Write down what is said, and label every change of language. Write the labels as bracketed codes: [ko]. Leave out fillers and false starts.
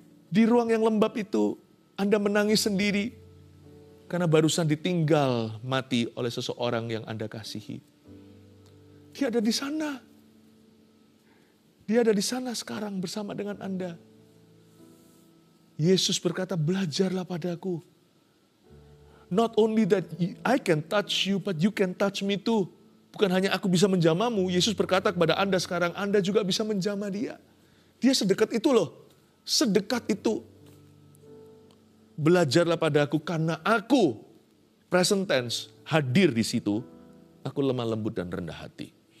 [id] Di ruang yang lembab itu. Anda menangis sendiri. Karena barusan ditinggal mati oleh seseorang yang Anda kasihi. Dia ada di sana. Dia ada di sana sekarang bersama dengan Anda. Yesus berkata, belajarlah padaku. [en] Not only that I can touch you, but you can touch me too. [id] Bukan hanya aku bisa menjamamu, Yesus berkata kepada Anda sekarang, Anda juga bisa menjamah dia. Dia sedekat itu loh. Sedekat itu. Belajarlah padaku karena aku, present tense, hadir di situ, aku lemah lembut dan rendah hati.